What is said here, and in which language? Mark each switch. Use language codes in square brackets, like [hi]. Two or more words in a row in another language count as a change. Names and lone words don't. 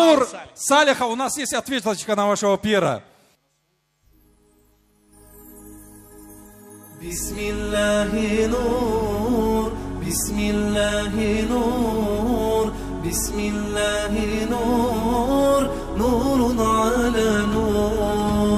[ru] Тимур Салихов, у нас есть ответочка на вашего пира. [ar] بسم الله نور، بسم الله نور، بسم الله نور، نور على نور.